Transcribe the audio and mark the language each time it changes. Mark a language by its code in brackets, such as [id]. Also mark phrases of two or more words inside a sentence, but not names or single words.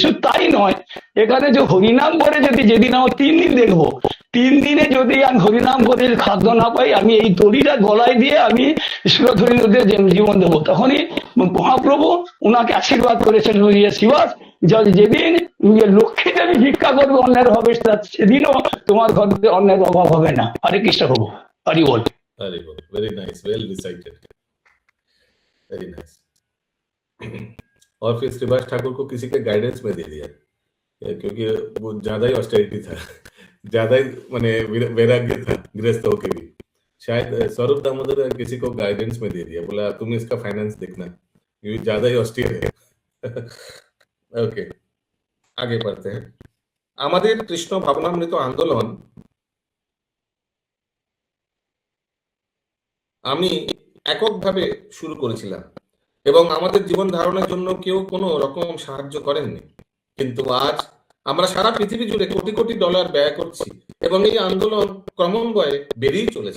[bn] শুধু তাই নয়, এখানে যে হরিনাম করে যদি যেদিন আমার 3 দিন দেখবো, 3 দিনে যদি আমি হরিনাম করে খাদ্য না পাই, আমি এই দড়িটা গলায় দিয়ে আমি ঈশ্বরধরীদের জীবন দেবো। তখনই মহাপ্রভু ওনাকে আশীর্বাদ করেছেন, শিবাস যেদিন লক্ষ্মী দেবী ভিক্ষা করবে অন্যের হবে, সেদিনও তোমার ঘরে অন্যের অভাব হবে না। হরে কৃষ্ণ প্রভু। [hi] हरि बोल। हरि बोल। [en] very nice, well recited, very nice. [hi] और फिर श्रीवास ठाकुर को किसी के गाइडेंस में दे दिया, क्योंकि वो ज्यादा ही ऑस्टेरिटी था, ज्यादा ही माने वैराग्य था गृहस्थों के भी। शायद स्वरूप दामोदर किसी को गाइडेंस में दे दिया, बोला तुम इसका फाइनेंस देखना, ये ज्यादा ही ऑस्टेयर है। ओके, आगे बढ़ते हैं। [bn] আমাদের কৃষ্ণ ভাবনামৃত আন্দোলন আমি এককভাবে শুরু করেছিলাম এবং আমাদের জীবন ধারণের জন্য কেউ কোনো রকম সাহায্য করেননি, কিন্তু আজ আমরা সারা পৃথিবী জুড়ে কোটি কোটি ডলার ব্যয় করছি এবং এই আন্দোলন ক্রমান্বয়ে বেড়েই চলেছে।